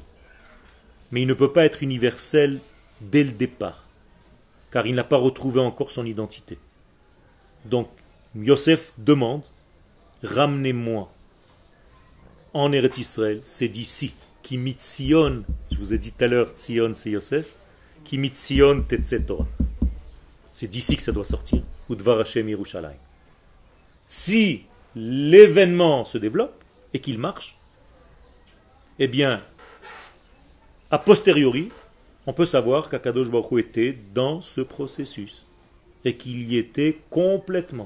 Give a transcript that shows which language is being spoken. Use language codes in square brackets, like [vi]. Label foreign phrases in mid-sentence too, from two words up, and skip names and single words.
[fr] Mais il ne peut pas être universel dès le départ, car il n'a pas retrouvé encore son identité. Donc, Yosef demande, ramenez-moi en Eretz Israël, c'est d'ici, [he] כי מציון, [fr] je vous ai dit tout à l'heure, Tzion c'est Yosef, [he] כי מציון תצא תורה. [fr] C'est d'ici que ça doit sortir. [he] ודבר השם ירושלים. [fr] Si l'événement se développe et qu'il marche, eh bien, a posteriori, on peut savoir qu' [he] הקדוש ברוך הוא [fr] était dans ce processus et qu'il y était complètement.